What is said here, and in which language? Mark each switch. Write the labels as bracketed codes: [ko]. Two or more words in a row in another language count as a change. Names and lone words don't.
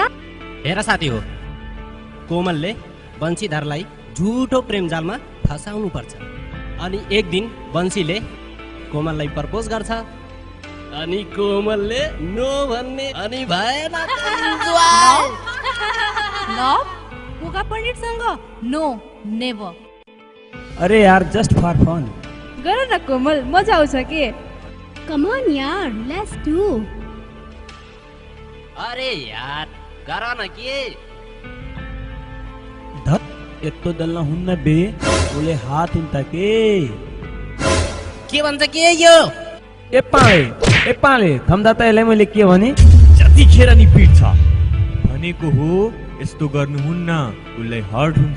[ne] हेर साथी हो, कोमलले बंशीधरलाई झुटो प्रेम जालमा फसाउनु पर्छ, अनि एक दिन बंशीले कोमललाई प्रपोज गर्छ, अनि कोमलले नो भन्ने, अनि भएन लभ? पोगा पण्डितसँग? [en] no, never. [ne] अरे यार, [en] just for fun. [ne] गर न कोमल, मजा आउँछ के? [en] Come on यार, let's do. [ne] अरे यार गर न के धत यत्रो दल्न हुन्न बे उसले हात हुन्ता के भन्छ के यो ए पाले थम्दा त यसलाई मैले के भने जतिखेर नि पिट्छ भनेको हो यस्तो गर्नुहुन्न उसलाई हर्ट हुन्छ